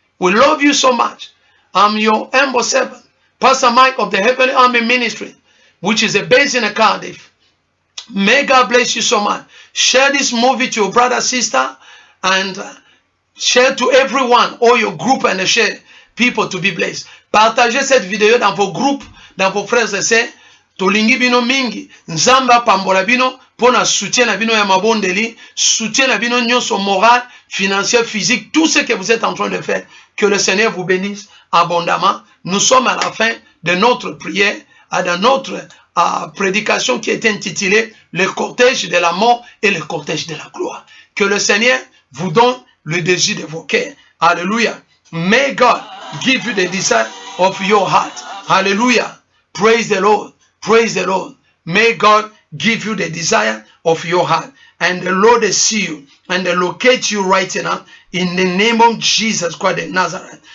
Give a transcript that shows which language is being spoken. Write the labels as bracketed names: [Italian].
[English] We love you so much. I'm your humble servant, Pastor Mike of the Heavenly Army Ministry, which is based in Cardiff. May God bless you so much. Share this movie to your brother, sister, and share to everyone, all your group, and share people to be blessed. [French] Partagez cette vidéo dans vos groupes, dans vos frères et sœurs. [Lingala] Tolingi bino mingi, nzamba pambola bino, pona soutien na bino ya mabondeli, soutien na bino nyonso moral, financier, physique, tout ce que vous êtes en train de faire. [French] Que le Seigneur vous bénisse abondamment. Nous sommes à la fin de notre prière, dans notre prédication qui est intitulée Le cortège de la mort et le cortège de la gloire. Que le Seigneur vous donne le désir de vos cœurs. Alléluia. [English] May God give you the desire of your heart. Hallelujah. Praise the Lord. Praise the Lord. May God give you the desire of your heart. And the Lord will see you and locate you right now in the name of Jesus Christ of Nazareth.